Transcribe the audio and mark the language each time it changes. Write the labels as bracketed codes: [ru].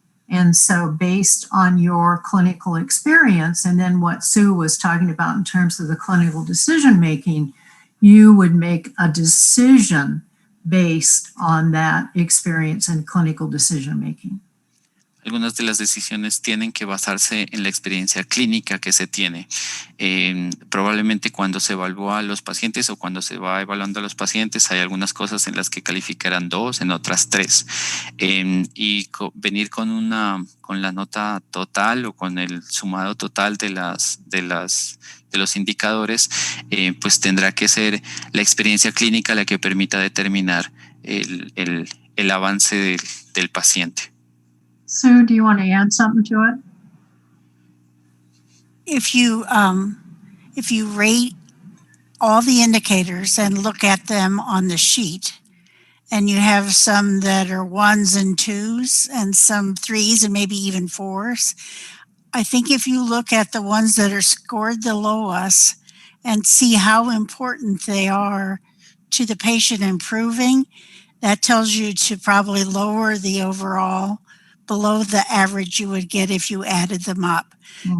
[en] And so based on your clinical experience, and then what Sue was talking about in terms of the clinical decision making, you would make a decision based on that experience and clinical decision making. [es] Algunas de las decisiones tienen que basarse en la experiencia clínica que se tiene. Probablemente cuando se evalúa a los pacientes o cuando se va evaluando a los pacientes hay algunas cosas en las que calificarán 2, en otras 3. Y venir con la nota total o con el sumado total de los indicadores, pues tendrá que ser la experiencia clínica la que permita determinar el avance del paciente. [en] Sue, do you want to add something to it? If you rate all the indicators and look at them on the sheet, and you have some that are 1s and 2s and some 3s and maybe even 4s, I think if you look at the ones that are scored the lowest and see how important they are to the patient improving, that tells you to probably lower the overall below the average you would get if you added them up. Mm-hmm.